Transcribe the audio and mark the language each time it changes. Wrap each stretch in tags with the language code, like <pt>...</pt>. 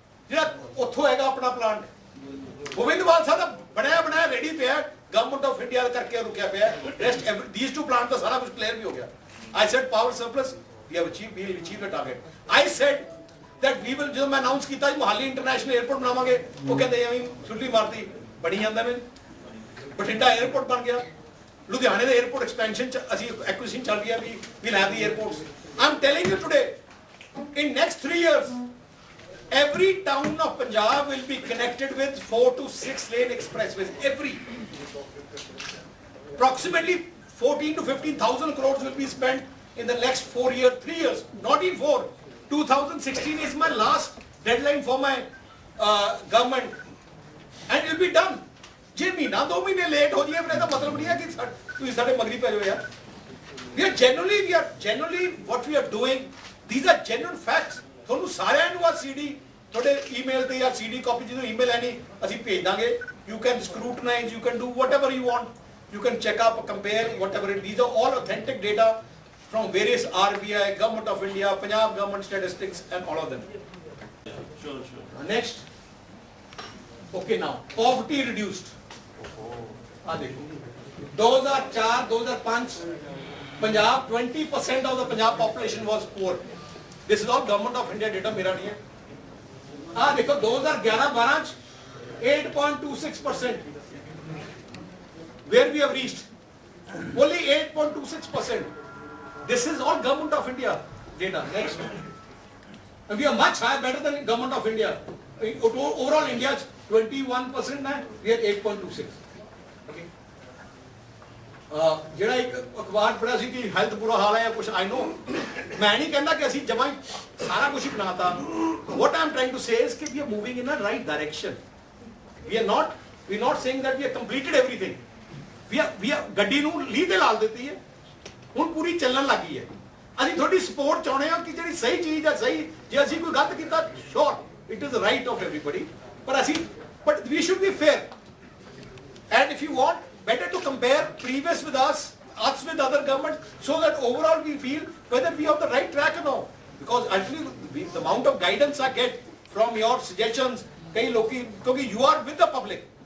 <pa>ਜਿਹੜਾ ਉੱਥੋਂ ਹੈਗਾ ਆਪਣਾ ਪਲਾਂਟ ਗੋਬਿੰਦਵਾਲ ਸਾਹਿਬ ਦਾ ਬਣਾਇਆ ਰੈਡੀ ਪਿਆ, ਗਵਰਨਮੈਂਟ ਆਫ ਇੰਡੀਆ ਕਰਕੇ ਰੁਕਿਆ ਪਿਆ। ਰੈਸਟ</pa> <en>these 2 plants</en> <pa>ਦਾ ਸਾਰਾ ਕੁਝ ਕਲੀਅਰ ਵੀ ਹੋ ਗਿਆ।</pa> <en>I said power surplus we will achieve the target. I said that we will,</en> <pa>ਜਦੋਂ ਮੈਂ ਅਨਾਉਂਸ ਕੀਤਾ ਮੁਹਾਲੀ ਇੰਟਰਨੈਸ਼ਨਲ 에ਅਰਪੋਰਟ ਬਣਾਵਾਂਗੇ, ਉਹ ਕਹਿੰਦੇ ਐਵੇਂ ਛੁੱਟੀ ਮਾਰਦੀ ਬਣੀ ਜਾਂਦਾ ਨੇ। ਬਠਿੰਡਾ 에ਅਰਪੋਰਟ ਬਣ ਗਿਆ। ਲੁਧਿਆਣੇ ਦੇ 에ਅਰਪੋਰਟ ਐਕਸਪੈਂਸ਼ਨ ਚ ਅਸੀਂ ਐਕੁਇਜ਼ੀਸ਼ਨ ਚੱਲ ਰਹੀ ਹੈ ਵੀ</pa> <en>we'll have the airports. I'm telling you today, in next 3 years every town of Punjab will be connected with 4 to 6 lane expressways. Approximately 14 to 15,000 crores will be spent in the next 3 years. Not in 4. 2016 is my last deadline for my government, and it will be done.</en> <pa>ਜੇ ਮਹੀਨਾ 2 ਮਹੀਨੇ late ਹੋ ਜਾਈਏ ਫਿਰ ਇਹਦਾ ਮਤਲਬ ਨਹੀਂ ਹੈ ਕਿ ਤੁਸੀਂ ਸਾਡੇ ਮਗਰੀ ਪੈ ਜਾਓ ਯਾਰ।</pa> <en>we are genuinely what we are doing, these are genuine facts.</en> <pa>ਤੁਹਾਨੂੰ ਸਾਰਿਆਂ ਨੂੰ ਆ CD ਤੁਹਾਡੇ ਈਮੇਲ ਤੇ ਜਾਂ CD ਕਾਪੀ ਜਦੋਂ ਈਮੇਲ ਆਣੀ ਅਸੀਂ ਭੇਜ ਦਾਂਗੇ।</pa> <en>you can scrutinize, you can do whatever you want, you can check up, compare whatever it. These are all authentic data from various RBI, Government of India, Punjab government statistics and all of them. Sure. Next, Okay, now poverty reduced.</en> <hi>आ देखो</hi> <en>2004 2005 Punjab 20% of the Punjab population was poor. This is all government of India data,</en> <hi>मेरा नहीं है. आ देखो 2011-12 8.26%.</hi> <en>Where we have reached only 8.26%. This is all government of India data. Next, and we are much higher, better than government of India. Overall India is 21% now. We are 8.26. Okay.</en> <pa>ਜਿਹੜਾ ਇੱਕ ਅਖਬਾਰ ਪੜਿਆ ਸੀ ਕਿ health ਬੁਰਾ ਹਾਲ ਹੈ ਜਾਂ ਕੁਝ ਆਈ ਨੋ ਮੈਂ ਨਹੀਂ ਕਹਿੰਦਾ ਕਿ ਅਸੀਂ ਜਮਾਂ ਸਾਰਾ ਕੁਝ ਹੀ ਬਣਾਤਾ</pa> <en>what I am trying to say is</en> <pa>ਕਿ</pa> <en>we are moving in a right direction. We are not saying that we have completed everything. We are</en> <pa>ਗੱਡੀ ਨੂੰ ਲੀਹ ਤੇ ਲਾ ਦਿੱਤੀ ਹੈ ਹੁਣ ਪੂਰੀ ਚੱਲਣ ਲੱਗੀ ਹੈ ਅਸੀਂ ਤੁਹਾਡੀ ਸਪੋਰਟ ਚਾਹੁੰਦੇ ਹਾਂ ਕਿ ਜਿਹੜੀ ਸਹੀ ਚੀਜ਼ ਹੈ ਸਹੀ ਜੇ ਅਸੀਂ ਕੋਈ ਗਲਤ ਕੀਤਾ</pa> <en>sure it is right of everybody but we should be fair and if you want better to compare previous with us with other governments so that overall we feel whether we are on the right track or not because actually the amount of guidance I get from your suggestions</en> <hi>कई लोग क्योंकि</hi> <en>you are with the public</en>